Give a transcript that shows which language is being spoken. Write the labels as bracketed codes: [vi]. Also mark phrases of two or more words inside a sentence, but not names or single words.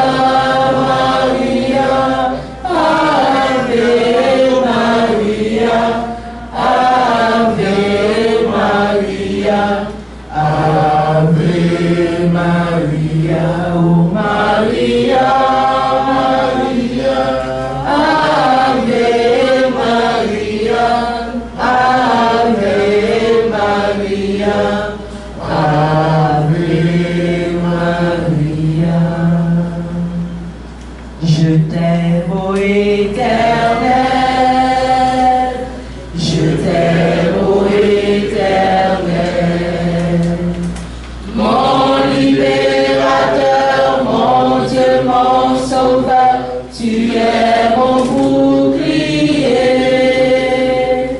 [la] Maria, Ave Maria, Ave Maria, Ave Maria, oh Maria, Maria, Ave Maria, Ave Maria, Ave Maria. [fr] Je t'aime, ô Éternel, je t'aime, ô Éternel, mon libérateur, mon Dieu, mon sauveur, tu es mon bouclier.